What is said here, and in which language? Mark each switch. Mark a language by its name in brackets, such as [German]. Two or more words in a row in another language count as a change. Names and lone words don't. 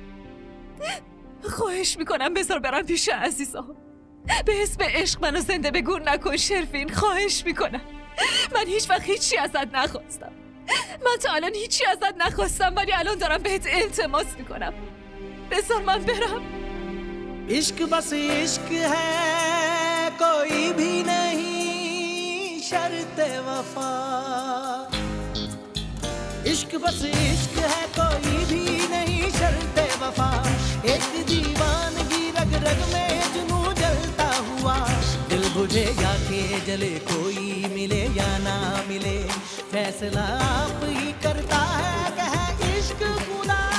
[Persian] خواهش میکنم بذار برم پیش عزیزا. به اسم عشق منو زنده به گور نکن شرفین، خواهش میکنم. من هیچ وقت هیچی ازت نخواستم. من تا الان هیچی ازت نخواستم، ولی الان دارم بهت التماس میکنم. بذار من برم. [Hindi] इश्क बस इश्क है कोई भी नहीं शर्त वफा इश्क बस इश्क है कोई भी नहीं शर्त वफा एक दीवानगी रग रग में जुनू जलता हुआ दिल बुझे या के जले कोई मिले या ना मिले फैसला आप ही करता है कह इश्क खुदा